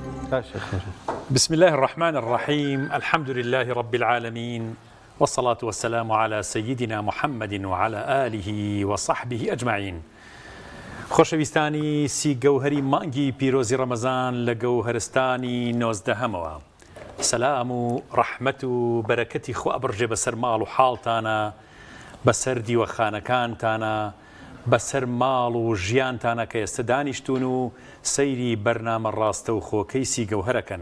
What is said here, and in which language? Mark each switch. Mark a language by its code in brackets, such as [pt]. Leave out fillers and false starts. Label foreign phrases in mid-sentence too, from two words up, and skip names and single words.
[ar] بسم الله الرحمن الرحيم. الحمد لله رب العالمين، والصلاة والسلام على سيدنا محمد وعلى آله وصحبه أجمعين. [ckb] خۆشەویستانی سی گەوهەری مانگی پیرۆزی ڕەمەزان لە گەوهەرستانی 19ەمەوە، سەلام و ڕەحمەت و بەرەکەتی خوا بڕژێ بەسەر ماڵ و حاڵتانە، بەسەر دیوەخانەکانتانە، بەسەر ماڵ و ژیانتانە کە ئێستا دانیشتون و سەیری بەرنامە ڕاستە و خۆکەی سی گەوهەرەکەن.